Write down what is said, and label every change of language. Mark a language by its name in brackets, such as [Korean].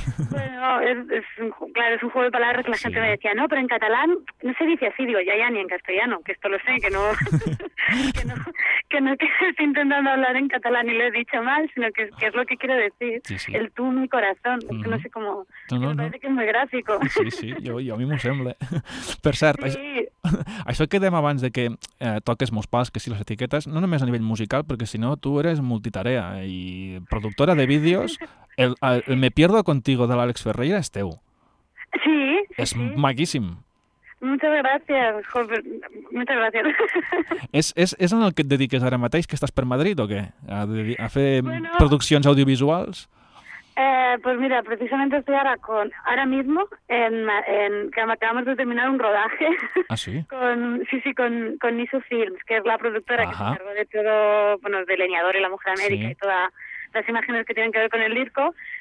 [Spanish] Bueno, es un juego de palabras que la gente me decía, no, pero en catalán no se dice así, digo, ya ni en castellano, que esto lo sé, que no estoy intentando hablar en catalán y lo he dicho mal, sino que es lo que quiero decir, el tú, mi corazón, que no sé cómo, me parece que es muy gráfico. Sí, yo a mí [Catalan] me sembla. Per cert, això que dèiem abans de que toques molts pals, que sí, les etiquetes, no només a nivell musical, perquè si no tu eres multitarea i productora de vídeos, el Me pierdo contigo de l'Àlex Ferreira és teu. Sí. És maquíssim. [Spanish] Muchas gracias, muchas gracias. [Catalan] És en el que et dediques ara mateix, que estàs per Madrid o què? A fer produccions audiovisuals? [Spanish] Pues mira, precisamente estoy ahora mismo en que acabamos de terminar un rodaje. ¿Ah, sí? Con Niso Films, que es la productora que se encargó de todo, bueno, de Leñador y La Mujer América y todas las imágenes que tienen que ver con el disco.